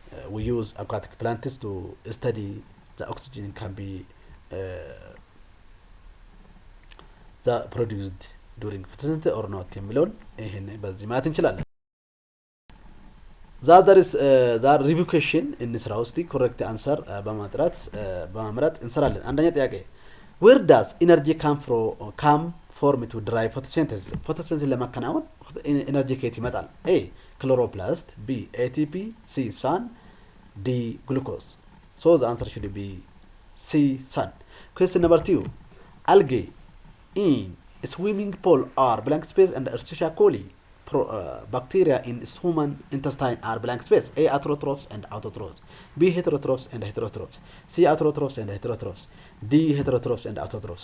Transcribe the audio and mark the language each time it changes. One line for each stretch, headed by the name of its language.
English: We use aquatic plants to study the oxygen can be the produced during photosynthesis or not
Amharic: የሚለውን ይሄን በዚህ ማለት እንችላለን።
English: that is that review question
Amharic: እንስራ ውስጥ
English: correct answer
Amharic: በማምራት እንሰራለን። አንደኛ ጥያቄ
English: where does energy come from to drive photosynthesis?
Amharic: photosynthesis ለማከናወን energy ከየት ይመጣል?
English: A chloroplast, B ATP, C sun, D glucose. So the answer should be C sun. Question number 2 algae in swimming pool are blank space and Escherichia coli bacteria in human intestine are blank space. A autotrophs and autotrophs, B heterotrophs and heterotrophs, C autotrophs and heterotrophs, D heterotrophs and autotrophs.